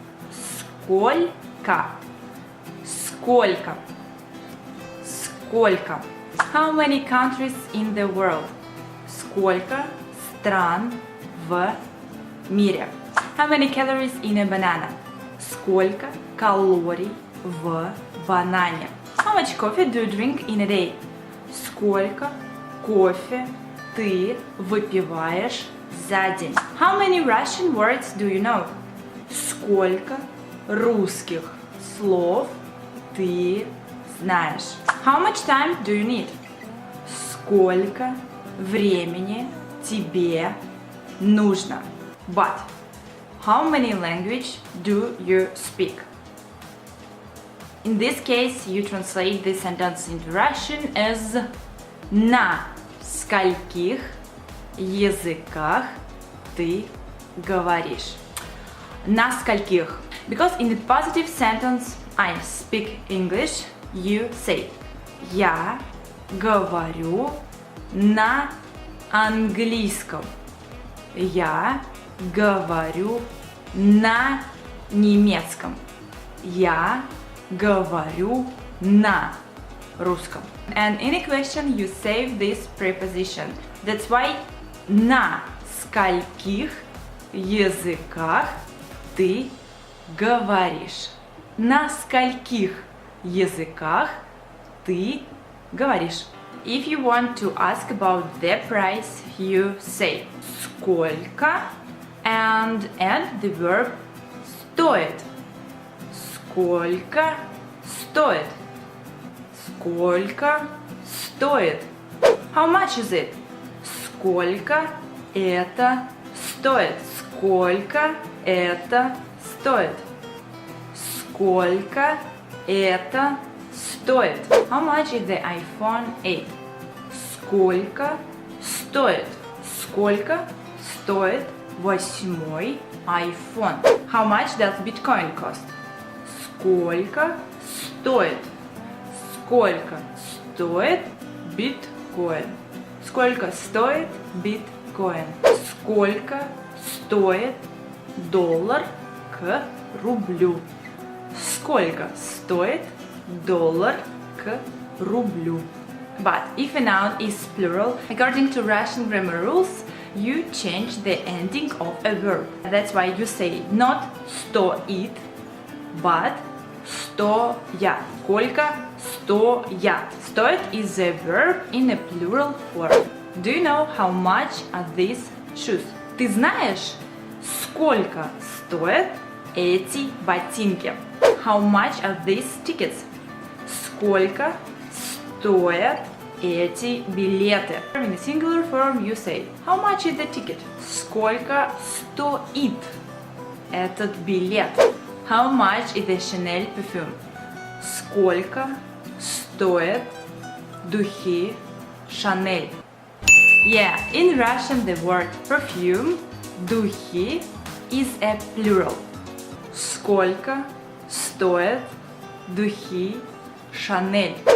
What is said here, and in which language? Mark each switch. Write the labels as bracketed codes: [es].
[ru] Сколько. Сколько. Сколько. [en] How many countries in the world? [ru] Сколько стран в мире? [en] How many calories in a banana? [ru] Сколько калорий в банане? [en] How much coffee do you drink in a day? [ru] Сколько кофе ты выпиваешь за день? [en] How many Russian words do you know? [ru] Сколько русских слов ты знаешь? [en] How much time do you need? [ru] Сколько времени тебе нужно? [en] But how many language do you speak? In this case, you translate this sentence into Russian as [ru] на скольких языках ты говоришь? На скольких. [en] Because in the positive sentence I speak English, you say [ru] я говорю на английском. Я говорю на немецком. Я говорю на русском. [en] And in a question you save this preposition. That's why [ru] на скольких языках ты говоришь? На скольких языках ты говоришь? [en] If you want to ask about the price, you say сколько and add the verb стоит. [ru] Сколько стоит? Сколько стоит? [en] How much is it? [ru] Сколько это стоит? Сколько это стоит? Сколько это стоит? [en] How much is the Айфон 8? [ru] Сколько стоит? Сколько стоит восьмой Айфон? [en] How much does биткоин cost? [ru] Сколько стоит? Сколько стоит биткоин? Сколько стоит биткоин? Сколько стоит доллар к рублю? Сколько стоит доллар к рублю? [en] But if a noun is plural, according to Russian grammar rules, you change the ending of a verb. That's why you say not стоит, but стоят. [ru] Сколько стоят? [en] Стоит is a verb in a plural form. Do you know how much are these shoes? [ru] Ты знаешь, сколько стоят эти ботинки? [en] How much are these tickets? [ru] Сколько стоят эти билеты? [en] In a singular form you say, how much is the ticket? [ru] Сколько стоит этот билет? [en] How much is the Chanel perfume? [ru] Сколько стоят духи Chanel? [en] Yeah, in Russian the word perfume, духи, is a plural. [ru] Сколько стоят духи Chanel?